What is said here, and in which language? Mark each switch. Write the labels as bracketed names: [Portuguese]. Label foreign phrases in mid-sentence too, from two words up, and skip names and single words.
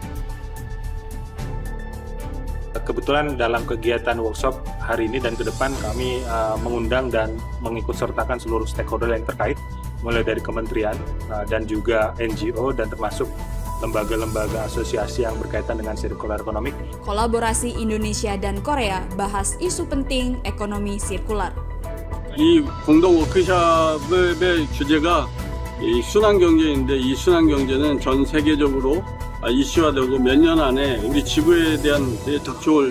[Indonesian] Kebetulan dalam kegiatan workshop hari ini dan ke depan kami mengundang dan mengikut sertakan seluruh stakeholder yang terkait, mulai dari kementerian dan juga NGO dan termasuk lembaga-lembaga asosiasi yang berkaitan dengan [English] circular economy. [Indonesian] Kolaborasi Indonesia dan Korea bahas isu penting ekonomi sirkular. [Korean] 이 공동 워크숍의 주제가 이 순환 경제인데 이 순환 경제는 전 세계적으로 이슈화되고 몇 년 안에 우리 지구에 대한 닥쳐올.